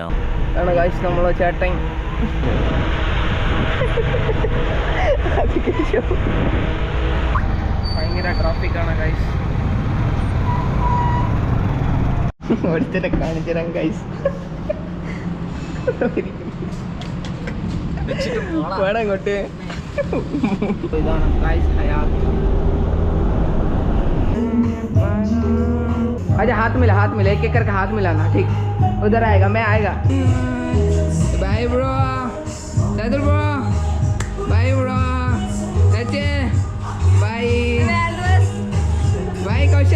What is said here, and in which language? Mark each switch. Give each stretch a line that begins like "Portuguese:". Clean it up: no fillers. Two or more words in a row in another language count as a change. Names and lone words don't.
Malayalam: ആണ് ഗൈസ് നമ്മളെ ചേട്ടൻ. ഭയങ്കര ട്രാഫിക്കാണ് ഗൈസ്. ഒരുത്തരെ കാണിച്ചു തരാം ഗൈസ്. വേണം ഇങ്ങോട്ട്. ഇതാണ് ഗൈസ് ഹയാത്ത്.
Hindi: अच्छा हाथ मिला एक एक करके हाथ मिलाना. ठीक, उधर आएगा, मैं आएगा.
English: Bye bro, Dadar bro, bye bro, अच्छे bye bye कौशल.